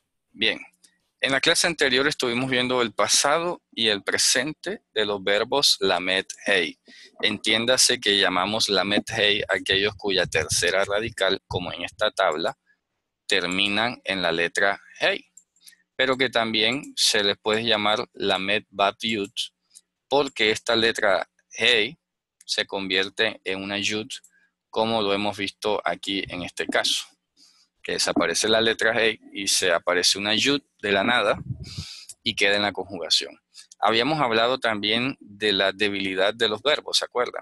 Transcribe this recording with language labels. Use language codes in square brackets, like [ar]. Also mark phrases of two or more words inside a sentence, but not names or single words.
[es] Bien, en la clase anterior estuvimos viendo el pasado y el presente de los verbos [he] למ״ד ה״א. [es] Entiéndase que llamamos [he] למ״ד ה״א [es] aquellos cuya tercera radical, como en esta tabla, terminan en la letra hey, pero que también se les puede llamar [he] למ״ד בת יו״ד, [es] porque esta letra hey se convierte en una yud, como lo hemos visto aquí en este caso, que desaparece la letra hey y se aparece una yud de la nada y queda en la conjugación. Habíamos hablado también de la debilidad de los verbos, ¿se acuerdan?